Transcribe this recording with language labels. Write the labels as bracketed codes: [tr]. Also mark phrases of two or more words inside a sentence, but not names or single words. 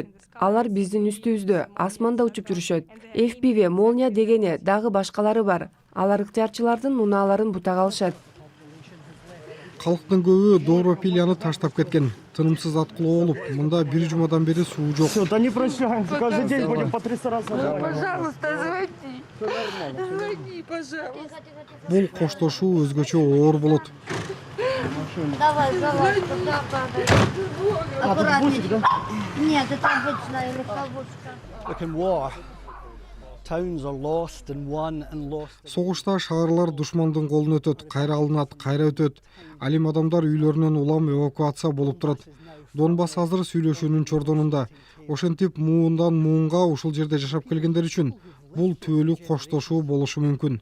[ky] Алар биздин үстүбүздө, асманда учуп жүрүшөт. FPV, Молния дегени дагы башкалары бар. Алар ыктыярчылардын унааларын бута калышат. Калктын көбү Добропилляны таштап кеткен. Тынымсыз аткылоо болуп, мында бир жумадан бери суу жок. [ru] Да не прощаемся, каждый день будем по 300 раз. Пожалуйста, звони. Звони, пожалуйста. [ky] Бул коштошуу өзгөчө оор болот. [ru] Давай, туда падай. Аккуратнее. Нет, это обычная легковушка. [en] Towns are lost and won and lost. [ky] Согушта шаарлар душмандын колуна өтөт, кайра алынат, кайра өтөт. Ал эми адамдар үйлөрүнөн улам эвакуация болуп турат. Донбасс азыр сүйлөшүүнүн чордонунда. Ошентип муундан муунга ушул жерде жашап келгендер үчүн бул түбөлүк коштошуу болушу мүмкүн.